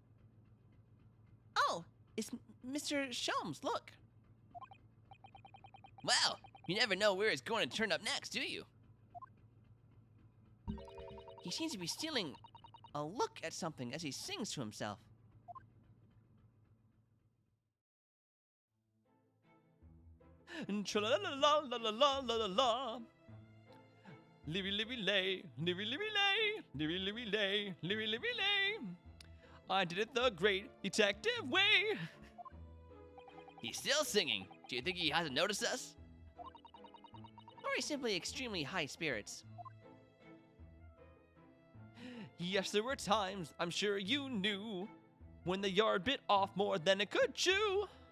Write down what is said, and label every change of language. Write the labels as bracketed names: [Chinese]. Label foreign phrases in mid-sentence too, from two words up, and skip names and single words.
[English] Oh, it's Mr. Sholmes, look. Wow, you never know where it's going to turn up next, do you? He seems to be stealing a look at something as he sings to himself. Tra-la-la-la-la-la-la-la-la. Livy-livy-lay, livy-livy-lay, livy-livy-lay, livy-livy-lay. I did it the great detective way. He's still singing. Do you think he hasn't noticed us? Or he's simply extremely high spirits? Yes, there were times, I'm sure you knew, when the yard bit off more than it could chew.